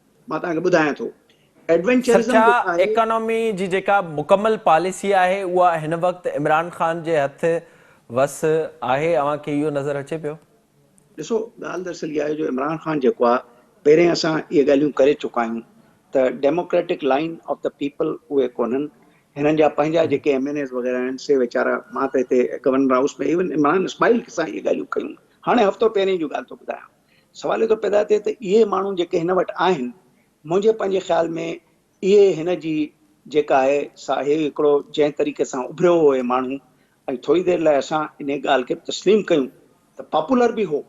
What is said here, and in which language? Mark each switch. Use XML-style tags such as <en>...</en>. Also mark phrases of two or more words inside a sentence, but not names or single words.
<sd>मां तव्हांखे ॿुधायां थो एडवेंचरिज़म जेका आहे, इकोनॉमी जी जेका मुकमल पॉलिसी आहे उहा हिन वक़्तु इमरान ख़ान जे हथ वस आहे, अव्हांखे इहो नज़र अचे पियो? ॾिसो, ॻाल्हि दरअसल इहा आहे जो इमरान ख़ान जेको आहे, पहिरें असां इहे ॻाल्हियूं करे चुका आहियूं त</sd> <en>democratic line of the people</en> <sd>उहे कोन्हनि। हिननि जा पंहिंजा जेके MNAs वग़ैरह आहिनि से वीचारा, मां त हिते गवर्नर हाउस में इवन इमरान इस्माइल सां इहे ॻाल्हियूं कयूं। हाणे हफ़्तो पहिरीं जूं ॻाल्हि थो ॿुधायां। सवाल इहो थो पैदा थिए त इहे माण्हू जेके हिन वटि आहिनि, मुंहिंजे पंहिंजे ख़्याल में इहे हिन जी जेका आहे सा हिकिड़ो जंहिं तरीक़े सां उभरियो हो इहे माण्हू, ऐं थोरी देरि लाइ असां इन ॻाल्हि खे तस्लीम कयूं त पॉपुलर बि हो।</sd>